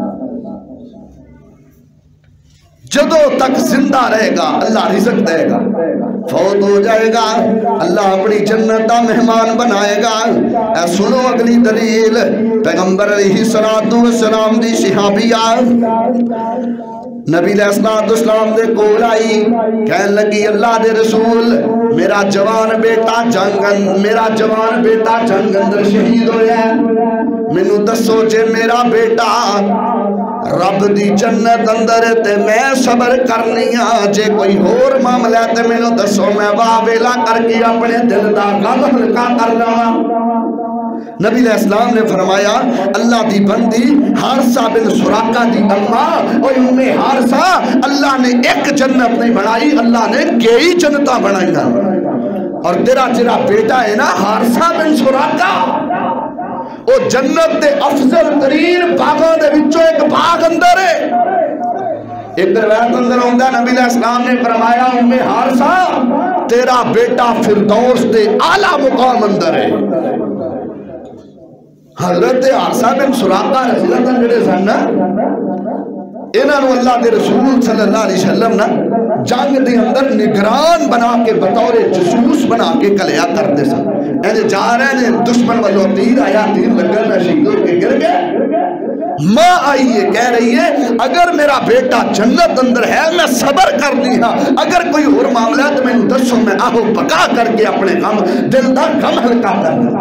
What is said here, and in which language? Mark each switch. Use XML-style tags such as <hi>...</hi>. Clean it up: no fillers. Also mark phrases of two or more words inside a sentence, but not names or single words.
<pa>جدوں تک زندہ رہے گا اللہ رزق دے گا فوت ہو جائے گا اللہ اپنی جنت دا مہمان بنائے گا اے سنو اگلی دلیل پیغمبر علیہ السلام دی صحابیہ نبی علیہ السلام دے کول آئی کہنے لگی اللہ دے رسول میرا جوان بیٹا جنگ اندر شہید ہویا ہے مینوں دسو جے میرا بیٹا رب دی جنت اندر تے میں صبر کرنی جے کوئی اور معاملہ تے میں دسو میں واویلا کر کے اپنے دل دا غم ہلکا کرنا۔ نبی علیہ السلام نے فرمایا اللہ دی بندی حارثہ بن سراقہ دی اماں اور ام حارثہ اللہ نے ایک جنت نہیں بنائی، اللہ نے کئی جنتاں بنائی۔ اور تیرا بیٹا ہے نا حارثہ بن سراقہ، وہ جنت دے افضل ترین باغاں دے وچوں ایک باغ اندر ہے۔ ایک روایت اندر ہوندہ نبی علیہ السلام نے فرمایا ام حارثہ تیرا بیٹا فردوس دے اعلیٰ مقام اندر ہے۔ حضرت حارثہ بن سراقہ رضی اللہ عنہ جڑے سن انہاں نوں اللہ دے رسول صلی اللہ علیہ وسلم نا جنگ دے اندر نگران بنا کے بطور جاسوس بنا کے کلیا کرتے سن۔ اینے جا رہے ہیں دشمن والوں تیر آیا، تیر لگا نہ شہید ہو کے گر گئے۔ ماں آئی ہے کہہ رہی ہے اگر میرا بیٹا جنت اندر ہے میں صبر کر لی ہاں، اگر کوئی اور معاملہ تو میں دسو میں آہو بقا کر کے اپنے غم دل دا غم ہلکا کرنا۔</pa>